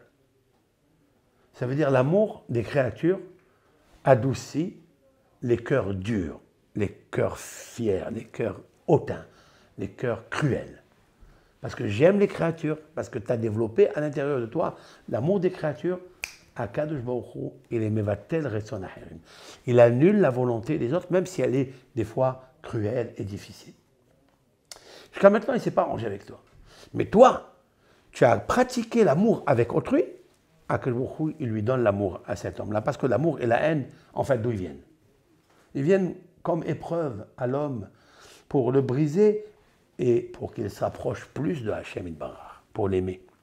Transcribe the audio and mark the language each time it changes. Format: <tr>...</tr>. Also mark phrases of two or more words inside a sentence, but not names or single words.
<fr>Ça veut dire l'amour des créatures adoucit les cœurs durs, les cœurs fiers, les cœurs hautains, les cœurs cruels. Parce que j'aime les créatures, parce que tu as développé à l'intérieur de toi l'amour des créatures. Hakadosh Baruch Hu, il est</fr> <he>מבטל רצון אחרים.</he> <fr>Il annule la volonté des autres, même si elle est des fois cruelle et difficile. Jusqu'à maintenant, il ne s'est pas arrangé avec toi. Mais toi, tu as pratiqué l'amour avec autrui, Hakadosh Baruch Hu, il lui donne l'amour à cet homme-là. Parce que l'amour et la haine, en fait, d'où ils viennent? Ils viennent comme épreuve à l'homme pour le briser et pour qu'il s'approche plus de</fr> <he>השם יתברך,</he> <fr>pour l'aimer.</fr>